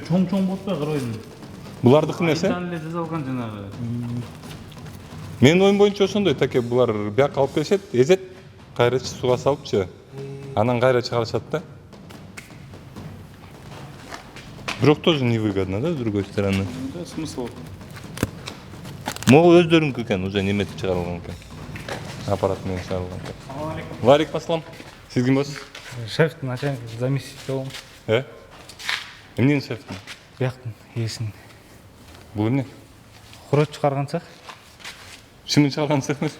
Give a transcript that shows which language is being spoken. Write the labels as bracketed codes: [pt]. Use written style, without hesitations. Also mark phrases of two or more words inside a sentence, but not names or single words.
[ky] Чоң болбой карабайсың. Булардыкы эмес, Айдан эле жасалган жанагы. Менин оюм боюнча ошондой, таке булар бияка алып келишет, эзет, кайра сууга салыпчы. Анан кайра чыгарышат да. [ru] Бирок тоже невыгодно, да, с другой стороны. Да, смысл. [ky] Могу өздөрүнүкү экен, уже неметип чыгарылган экен. Аппарат менен чыгарылган экен. Ассалам [ar] وعليكم السلام. [ky] Сиз ким болосуз? Шефтин [ru] начальник заместитель [ky] болом. Эмненин шефтин? Бияктын ээсинин. Бул эмне? Хуроч чыгарган цех. Чымын чыгарган цех эмеспи?